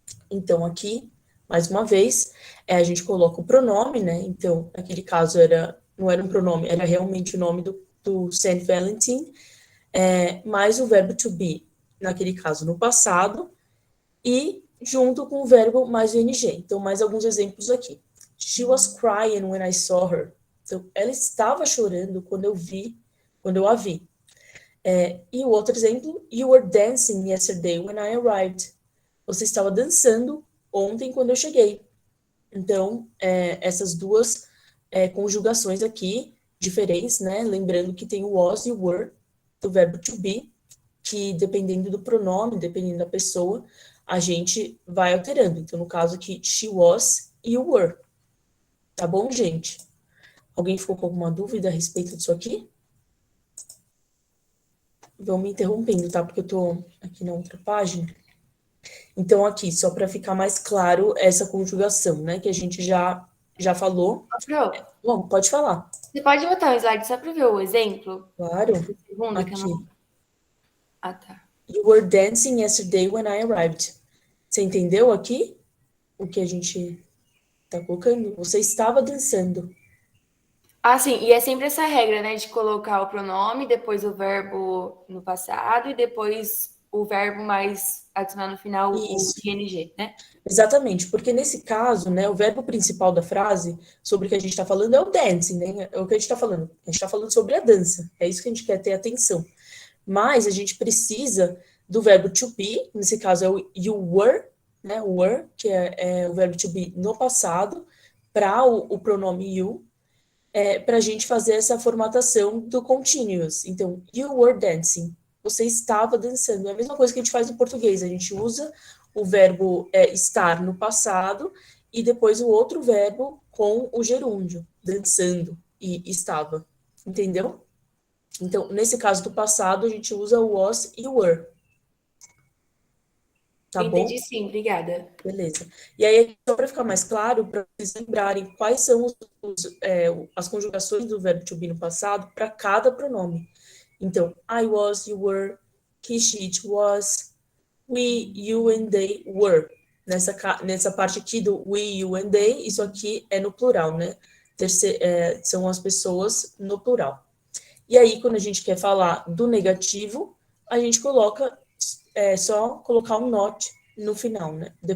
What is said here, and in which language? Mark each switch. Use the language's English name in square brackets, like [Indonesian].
[Portuguese] Então, aqui, mais uma vez, a gente coloca o pronome, né? Então, naquele caso, não era um pronome, era realmente o nome do Saint Valentine, mais o verbo to be, naquele caso, no passado, e junto com o verbo mais o ing. Então, mais alguns exemplos aqui. [English] She was crying when I saw her. [Portuguese] Então, ela estava chorando quando eu a vi. E o outro exemplo, [English] you were dancing yesterday when I arrived. [Portuguese] Você estava dançando ontem quando eu cheguei. Então, essas duas conjugações aqui, diferentes, né? Lembrando que tem o was e o were, do verbo to be, que dependendo do pronome, dependendo da pessoa, a gente vai alterando. Então, no caso aqui, [English] she was [Portuguese] e o were. Tá bom, gente? Alguém ficou com alguma dúvida a respeito disso aqui? Vão me interrompendo, tá? Porque eu tô aqui na outra página. Então, aqui, só para ficar mais claro essa conjugação, né? Que a gente já falou. Pro, Bom, pode falar. você pode botar um slide só para ver o exemplo? Claro. Segundo, Aqui. que eu não... Ah, tá. [English] You were dancing yesterday when I arrived. [Portuguese] Você entendeu aqui o que a gente tá colocando? Você estava dançando. Ah, sim, e é sempre essa regra, né, de colocar o pronome, depois o verbo no passado e depois o verbo mais adicionar no final o Isso. ing, né? Exatamente, porque nesse caso, né, o verbo principal da frase sobre o que a gente está falando é o dancing, né? É o que a gente está falando. A gente está falando sobre a dança. É isso que a gente quer ter atenção. Mas a gente precisa do verbo to be, nesse caso é o [English] you were, [Portuguese] né? Were, que é o verbo to be no passado, para o pronome you, para a gente fazer essa formatação do continuous. Então, [English] you were dancing. [Portuguese] Você estava dançando. É a mesma coisa que a gente faz no português. A gente usa o verbo estar no passado e depois o outro verbo com o gerúndio, dançando e estava. Entendeu? Então, nesse caso do passado, a gente usa o was e o were. Tá Entendi bom? sim, obrigada. Beleza. E aí, só para ficar mais claro, para vocês lembrarem quais são as conjugações do verbo to be no passado para cada pronome. Então, [English] I was, you were, he, she, it was, we, you and they were. [Portuguese] Nessa parte aqui do we, you and they, isso aqui é no plural, né? São as pessoas no plural. E aí, quando a gente quer falar do negativo, a gente coloca, só colocar um not no final, né?